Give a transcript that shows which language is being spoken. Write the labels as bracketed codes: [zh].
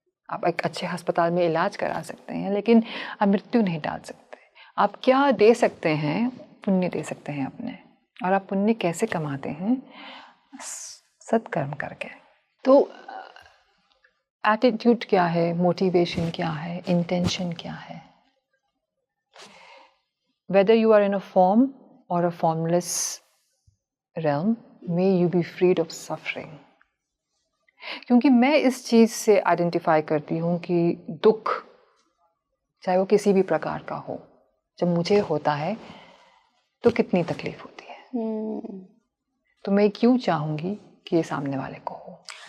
[hi] आप एक अच्छे अस्पताल में इलाज करा सकते हैं, लेकिन आप मृत्यु नहीं टाल सकते। आप क्या दे सकते हैं? पुण्य दे सकते हैं अपने। और आप पुण्य कैसे कमाते हैं? सत्कर्म करके। तो एटीट्यूड क्या है, मोटिवेशन क्या है, इंटेंशन क्या है? [en] Whether you are in a form or a formless realm, may you be freed of suffering. [hi] क्योंकि मैं इस चीज़ से आइडेंटिफाई करती हूँ कि दुख, चाहे वो किसी भी प्रकार का हो, जब मुझे होता है तो कितनी तकलीफ होती है। तो मैं क्यों चाहूँगी कि ये सामने वाले को हो।